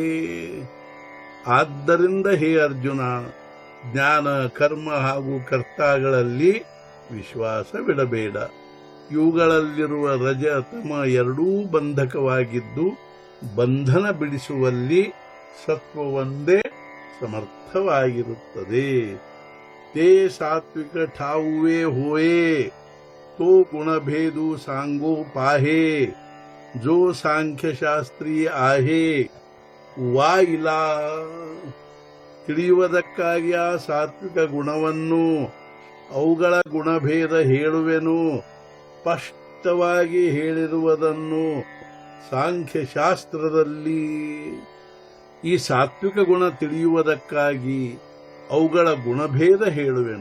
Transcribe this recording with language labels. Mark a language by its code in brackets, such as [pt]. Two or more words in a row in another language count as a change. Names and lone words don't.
[kn] ಆದ್ದರಿಂದ ಹೇ ಅರ್ಜುನ, ಜ್ಞಾನ, ಕರ್ಮ ಹಾಗೂ ಕರ್ತಾಗಳಲ್ಲಿ ವಿಶ್ವಾಸವಿಡಬೇಡ. ಇವುಗಳಲ್ಲಿರುವ ರಜ, ತಮ ಎರಡೂ ಬಂಧಕವಾಗಿದ್ದು ಬಂಧನ ಬಿಡಿಸುವಲ್ಲಿ ಸತ್ವ ಒಂದೇ ಸಮರ್ಥವಾಗಿರುತ್ತದೆ. [mr] ते सात्विक ठाउवे होए तो गुणभेदु सांगो पाहे जो सांख्य शास्त्री आहे ವಾಯಿಲಾ. [kn] ತಿಳಿಯುವುದಕ್ಕಾಗಿ ಆ ಸಾತ್ವಿಕ ಗುಣವನ್ನು, ಅವುಗಳ ಗುಣಭೇದ ಹೇಳುವೆನು. ಸ್ಪಷ್ಟವಾಗಿ ಹೇಳಿರುವುದನ್ನು ಸಾಂಖ್ಯಶಾಸ್ತ್ರದಲ್ಲಿ ಈ ಸಾತ್ವಿಕ ಗುಣ ತಿಳಿಯುವುದಕ್ಕಾಗಿ ಅವುಗಳ ಗುಣಭೇದ ಹೇಳುವೆನು.